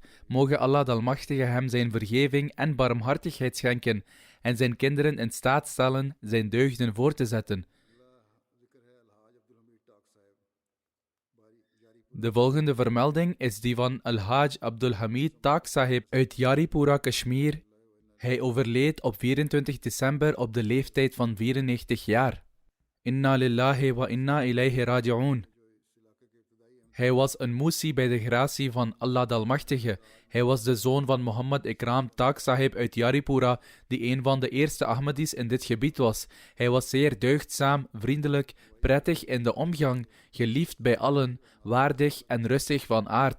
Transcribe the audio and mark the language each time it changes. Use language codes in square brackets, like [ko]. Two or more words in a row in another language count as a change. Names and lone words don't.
[nl] Mogen Allah de Almachtige hem zijn vergeving en barmhartigheid schenken en zijn kinderen in staat stellen zijn deugden voor te zetten. De volgende vermelding is die van Al-Haj Abdul Hamid Taq Sahib uit Yaripura, Kashmir. Hij overleed op 24 december op de leeftijd van 94 jaar. [ar] إنا لله وإنا إليه راجعون. [nl] Hij was een Musi bij de gratie van Allah de Almachtige. Hij was de zoon van Muhammad Ikram Taq Sahib uit Yaripura, die een van de eerste Ahmadis in dit gebied was. Hij was zeer deugdzaam, vriendelijk, prettig in de omgang, geliefd bij allen, waardig en rustig van aard.